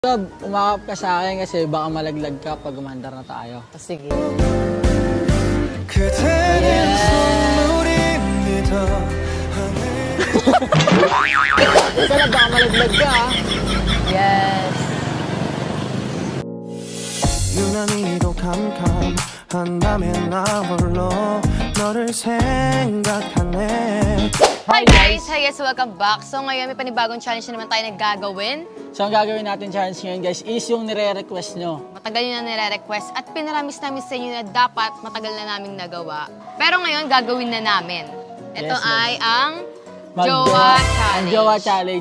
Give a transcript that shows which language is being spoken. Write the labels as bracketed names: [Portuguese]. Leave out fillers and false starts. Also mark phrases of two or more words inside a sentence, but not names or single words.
[Filipino] Love, umakap ka sa akin kasi baka malaglag ka pag umandar na tayo. Sige. Ikaw na baka malaglag ka ha? Yes. [Korean] 유난히도 캄캄한다면 나 홀로 너를 생각하네. [English] Hi guys! Hi guys! Welcome back. [Filipino] So ngayon may panibagong challenge na naman tayo na gagawin. So ang gagawin natin challenge ngayon guys is yung nire-request nyo. Matagal nyo na nire-request at pinaramis namin sa inyo na dapat matagal na naming nagawa. Pero ngayon gagawin na namin. Ito Yes, ay ang Jowa Challenge. Ang Jowa Challenge.